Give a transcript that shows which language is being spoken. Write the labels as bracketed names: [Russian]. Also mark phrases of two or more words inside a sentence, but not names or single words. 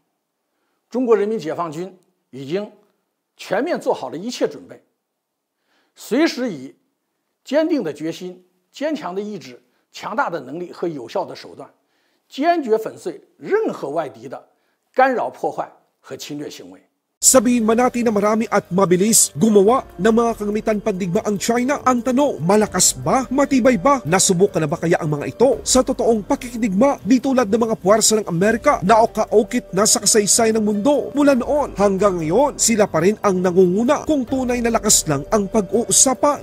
[Chinese] 中国人民解放军已经全面做好了一切准备，随时以坚定的决心、坚强的意志、强大的能力和有效的手段，坚决粉碎任何外敌的干扰、破坏和侵略行为。 [Filipino] Sabihin man natin na marami at mabilis gumawa ng mga kagamitan pandigma ang China. Ang tanong, malakas ba? Matibay ba? Nasubukan na ba kaya ang mga ito? Sa totoong pakikidigma, di tulad ng mga puwersa ng Amerika na okaokit na sa kasaysayan ng mundo. Mula noon hanggang ngayon, sila pa rin ang nangunguna kung tunay na lakas lang ang pag-uusapa.